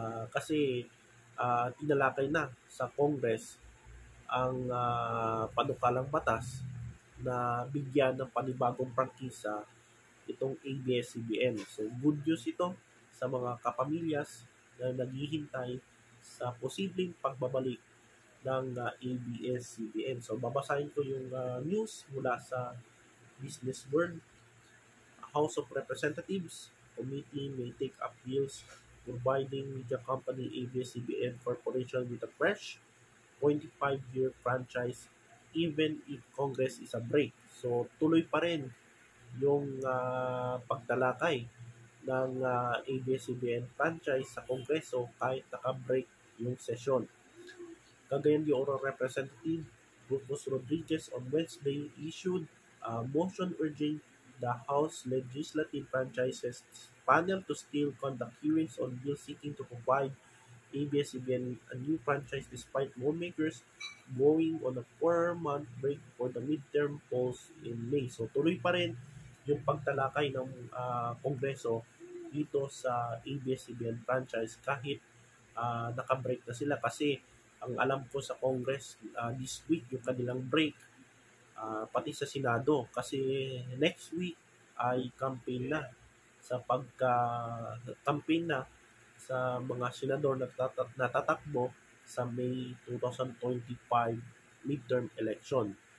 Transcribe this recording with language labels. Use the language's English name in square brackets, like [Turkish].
[Filipino] Kasi tinalakay na sa Congress ang panukalang batas na bigyan ng panibagong prangkisa itong ABS-CBN. So [English] good news [Filipino] ito sa mga kapamilyas na naghihintay sa posibleng pagbabalik ng ABS-CBN. So babasahin ko yung news mula sa Business World. [English] House of Representatives committee may take up bills providing media company ABS-CBN Corporation with a fresh 25-year franchise even if Congress is a break. [Filipino] So tuloy pa rin yung pagtalakay ng ABS-CBN franchise sa Kongreso kahit naka-break yung sesyon. [English] Cagayan de Oro Representative Rufus Rodriguez on Wednesday issued a motion urging the House Legislative Franchises panel to still conduct hearings on bills seeking to provide ABS-CBN a new franchise despite lawmakers going on a 4-month break for the midterm polls in May. [Filipino] So tuloy pa rin yung pagtalakay ng Kongreso dito sa ABS-CBN franchise kahit naka-break na sila kasi ang alam ko sa Congress [English] this week [Filipino] yung kanilang break pati sa Senado kasi next week ay campaign na sa campaign na sa mga senador na natatakbo sa May 2025 midterm election.